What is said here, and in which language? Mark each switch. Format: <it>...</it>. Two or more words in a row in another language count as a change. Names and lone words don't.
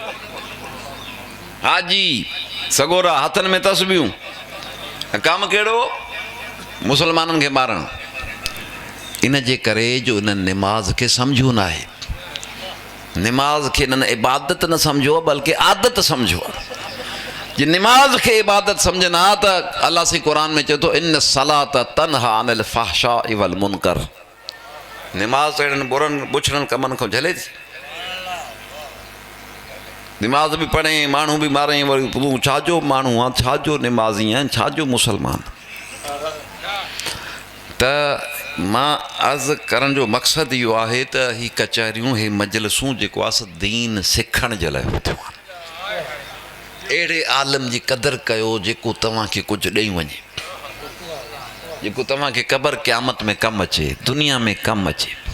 <sd>हाजी सगोरा हथनि में तस्बियूं ऐं कमु कहिड़ो मुसलमाननि खे मारणु इन जे करे जो इन्हनि निमाज़ खे सम्झो न आहे निमाज़ खे इन्हनि इबादत न सम्झो बल्कि आदत सम्झो जे निमाज़ खे इबादत सम्झनि हा त अलाह सी क़ुर में चए थो</sd> <ar>إن الصلاة تنهى عن الفحشاء والمنكر</ar> <sd>निमाज़ अहिड़नि बुरनि बुछड़नि कमनि खां झले थी निमाज़ बि पढ़े माण्हू बि मारे वरी तूं छाजो माण्हू आहे छाजो निमाज़ी आहिनि छाजो मुसलमान त मां अर्ज़ु करण जो मक़सदु इहो आहे त ही कचहरियूं हे मजलिसूं जेको आहे दीन सिखण जे लाइ थियूं आहिनि अहिड़े आलम जी क़दुरु कयो जेको तव्हांखे कुझु ॾेई वञे जेको तव्हांखे क़बर क़यामत में कमु अचे दुनिया में कमु अचे</sd>